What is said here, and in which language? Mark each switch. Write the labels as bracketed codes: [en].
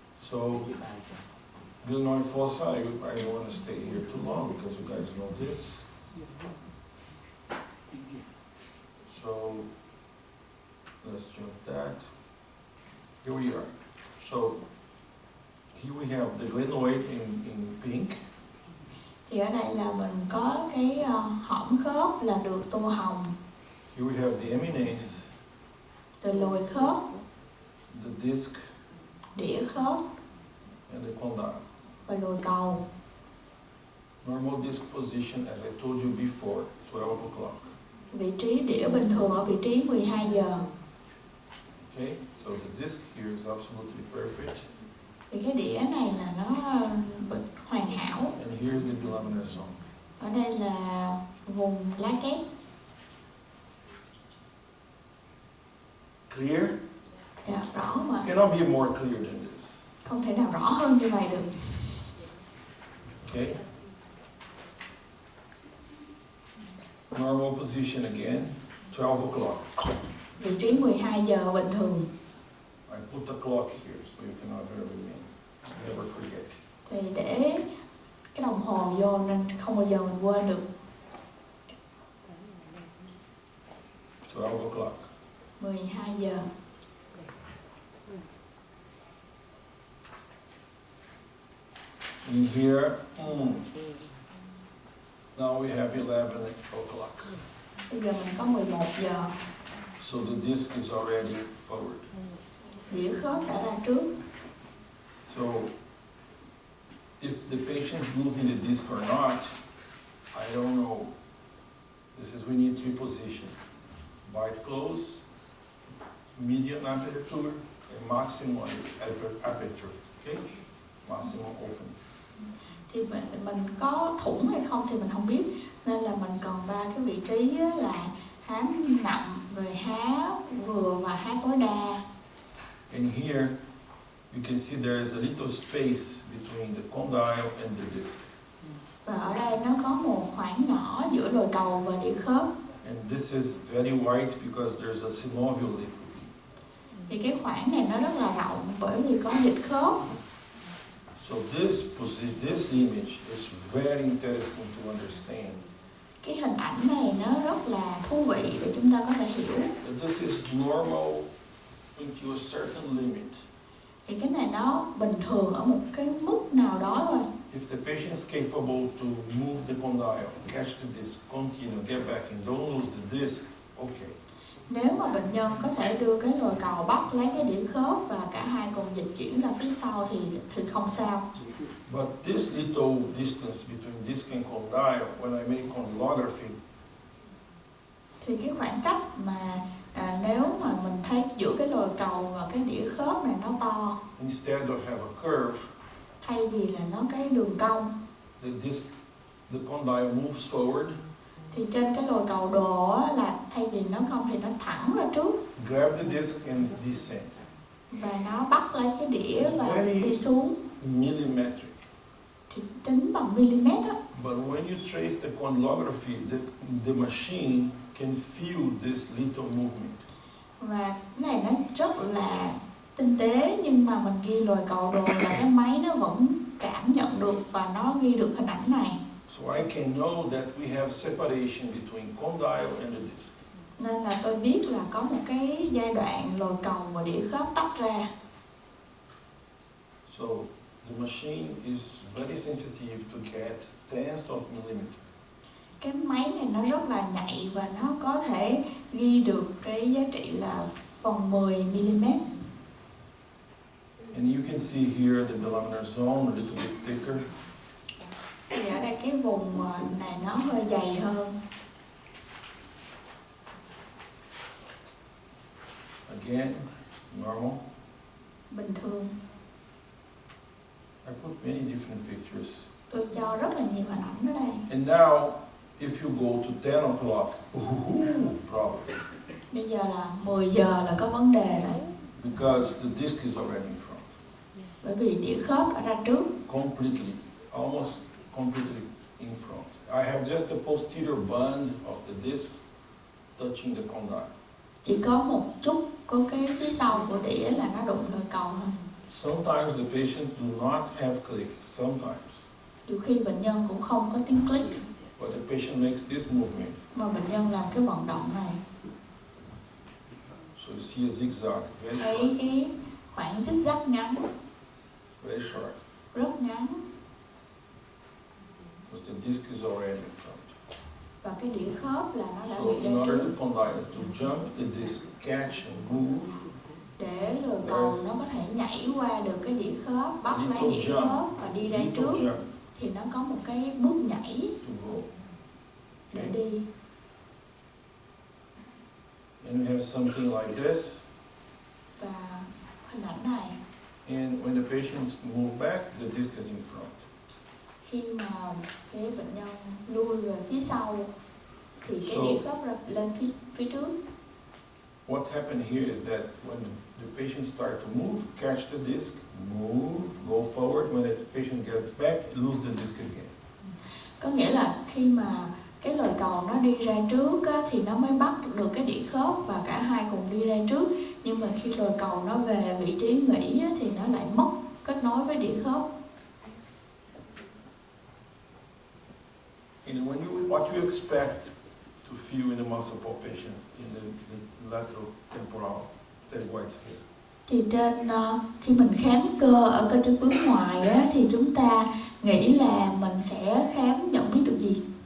[en] So glenoid fossa, I don't want to stay here too long because you guys know this. So let's jump that. Here we are. So here we have the glenoid in pink. [vi] Thì ở đây là mình có cái hõm khớp là được tô hồng, [en] Here we have the eminence, [vi] từ lồi khớp, [en] the disc, [vi] đĩa khớp [en] and the condyle. [vi] và lồi cầu. [en] Normal disc position, as I told you before, 12 o'clock. [vi] Vị trí đĩa bình thường ở vị trí 12 giờ. [en] Okay, so the disc here is absolutely perfect. [vi] Thì cái đĩa này là nó hoàn hảo. [en] And here's the laminar zone. [vi] Ở đây là vùng lá kép. [en] Clear? [vi] Dạ, rõ mà. [en] Cannot be more clear than this. [vi] Không thể nào rõ hơn như vậy được. [en] Okay? Normal position again, 12 o'clock. [vi] Vị trí 12 giờ bình thường. [en] I put the clock here so you cannot never forget. [vi] Thì để cái đồng hồ vô nên không bao giờ mình quên được. [en] 12 o'clock. [vi] 12 giờ. [en] In here, now we have 11 o'clock. [vi] Bây giờ mình có 11 giờ. [en] So the disc is already forward. [vi] Đĩa khớp đã ra trước. [en] So if the patient's losing the disc or not, I don't know. This is, we need three positions. Bite close, medium aperture, and maximum aperture. Okay? Maximum open. [vi] Thì mình có thủng hay không thì mình không biết. Nên là mình cần ba cái vị trí là há nặng, rồi há vừa và há tối đa. [en] And here, you can see there is a little space between the condyle and the disc. [vi] Và ở đây nó có một khoảng nhỏ giữa đồi cầu và đĩa khớp. [en] And this is very wide because there's a synovial liquid. [vi] Thì cái khoảng này nó rất là rộng bởi vì có dịch khớp. [en] So this image is very interesting to understand. [vi] Cái hình ảnh này nó rất là thú vị để chúng ta có thể hiểu. [en] This is normal into a certain limit. [vi] Thì cái này nó bình thường ở một cái mức nào đó thôi. [en] If the patient is capable to move the condyle, catch the disc, continue, get back and don't lose the disc, okay. [vi] Nếu mà bệnh nhân có thể đưa cái lồi cầu bắt lấy cái đĩa khớp và cả hai cùng dịch chuyển ra phía sau thì không sao. [en] But this little distance between disc and condyle, when I make condylography, [vi] Thì cái khoảng cách mà nếu mà mình thấy giữa cái lồi cầu và cái đĩa khớp này nó to, [en] instead of have a curve, [vi] thay vì là nó cái đường cong, [en] the condyle moves forward, [vi] thì trên cái lồi cầu đồ á, là thay vì nó cong thì nó thẳng ra trước [en] grab the disc and descend. [vi] và nó bắt lấy cái đĩa và đi xuống. [en] Millimetric. [vi] thì tính bằng mm á. [en] But when you trace the condylography, the machine can feel this little movement. [vi] Và cái này nó rất là tinh tế, nhưng mà mình ghi lồi cầu đồ là cái máy nó vẫn cảm nhận được và nó ghi được hình ảnh này. [en] So I can know that we have separation between condyle and the disc. [vi] Nên là tôi biết là có một cái giai đoạn lồi cầu và đĩa khớp tách ra. [en] So the machine is very sensitive to get tenths of millimeter. [vi] Cái máy này nó rất là nhạy và nó có thể ghi được cái giá trị là phần 10 mm. [en] And you can see here the bilaminar zone a little bit thicker. [vi] Thì ở đây cái vùng này nó hơi dày hơn. [en] Again, normal. [vi] Bình thường. [en] I put many different pictures. [vi] Tôi cho rất là nhiều hình ảnh ở đây. [en] And now, if you go to 10 o'clock, problem. [vi] Bây giờ là 10 giờ là có vấn đề đấy. [en] Because the disc is already in front. [vi] Bởi vì đĩa khớp đã ra trước. [en] Completely, almost completely in front. I have just the posterior band of the disc touching the condyle. [vi] Chỉ có một chút có cái phía sau của đĩa là nó đụng lồi cầu thôi. [en] Sometimes the patient do not have click, sometimes. [vi] Nhiều khi bệnh nhân cũng không có tiếng click, [en] But the patient makes this movement. [vi] mà bệnh nhân làm cái vận động này. [en] So you see a zigzag, very [vi] Thấy [en] short, [vi] cái khoảng zigzag ngắn, [en] very short. [vi] rất ngắn, [en] Because the disc is already in front. [vi] và cái đĩa khớp là nó đã [en] So [vi] bị [en] in [vi] ra [en] order [vi] trước. [en] to condyle, to jump the disc, catch and move, [vi] Để lồi cầu nó có thể nhảy qua được cái đĩa khớp, bắt lấy đĩa khớp và đi ra [en] little [vi] trước, [en] jump [vi] thì nó có một cái bước nhảy [en] to go. [vi] để đi. [en] And we have something like this. [vi] Và hình ảnh này, [en] And when the patients move back, the disc is in front. [vi] khi mà cái bệnh nhân lui về phía sau thì cái [en] So- [vi] đĩa khớp lên phía trước. [en] What happened here is that when the patient start to move, catch the disc, move, go forward. When the patient gets back, lose the disc again. [vi] Có nghĩa là khi mà cái lồi cầu nó đi ra trước á, thì nó mới bắt được cái đĩa khớp và cả hai cùng đi ra trước. Nhưng mà khi lồi cầu nó về vị trí nghỉ á, thì nó lại mất kết nối với đĩa khớp. [en] And what you expect to feel in the muscle palpation in the lateral temporal pterygoid scale. [vi] Thì khi mình khám cơ ở cơ chân bướm ngoài á, thì chúng ta nghĩ là mình sẽ khám nhận biết được gì?